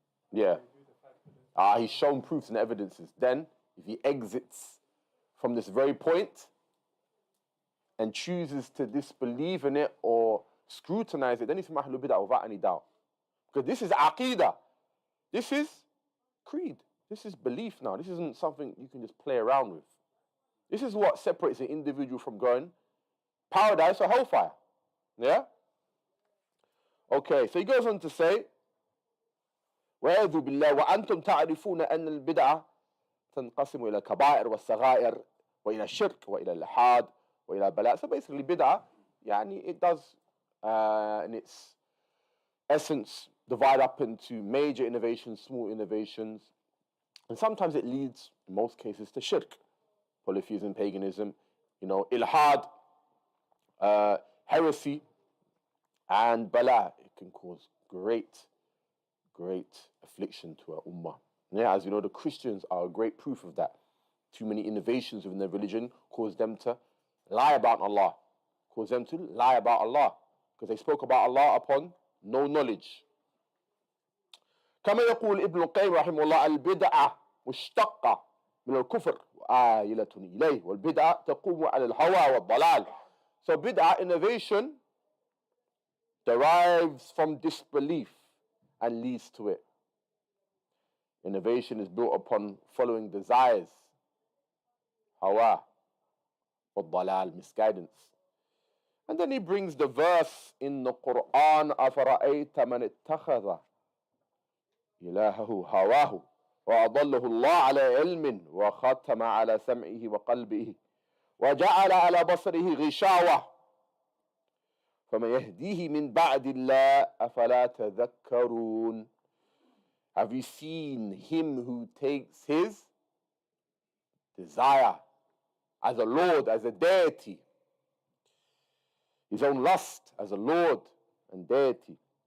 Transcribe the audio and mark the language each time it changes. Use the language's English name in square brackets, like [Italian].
[English] Yeah. He's shown proofs and evidences. Then, if he exits from this very point and chooses to disbelieve in it or scrutinize it, then he's from Ahlul Bid'ah without any doubt. Because this is Aqidah. This is creed. This is belief now. This isn't something you can just play around with. This is what separates an individual from going paradise or hellfire. Yeah? Okay, so he goes on to say, [Arabic] وَيَعُوذُ بِاللَّهِ وَأَنْتُمْ تَعْرِفُونَ أَنَّ الْبِدْعَ تنقسم إلى الكبائر والصغائر وإلى الشرك وإلى الإلحاد وإلى البلاء. [English] So basically bid'ah, it does in its essence divide up into major innovations, small innovations, and sometimes it leads, in most cases, to shirk, polytheism, paganism, ilhad, heresy, and bala. It can cause great affliction to our ummah. Yeah, as you know, the Christians are a great proof of that. Too many innovations within their religion cause them to lie about Allah. Because they spoke about Allah upon no knowledge. [Arabic] كما يقول ابن القيم رحمه الله البدعة مشتقة من الكفر وآيلة إليه والبدعة تقوم على الهوى والضلال. [English] So bid'ah, innovation, derives from disbelief and leads to it. Innovation is built upon following desires, hawa, [Arabic] والضلال, [English] misguidance. And then he brings the verse in the Quran, [Arabic] أَفَرَأَيْتَ مَنِ اتَّخَذَ إِلَهَهُ هَوَاهُ وَأَضَلَّهُ اللَّهُ عَلَى عِلْمٍ وَخَتَمَ عَلى سَمْعِهِ وَقَلْبِهِ وَجَعَلَ عَلى بَصَرِهِ غِشَاوَةً فَمَنْ يَهْدِيهِ مِنْ بَعْدِ اللَّهِ أَفَلَا تَذَكَّرُونَ. [English] Have you seen him who takes his desire as a Lord, as a deity, his own lust as a Lord and deity?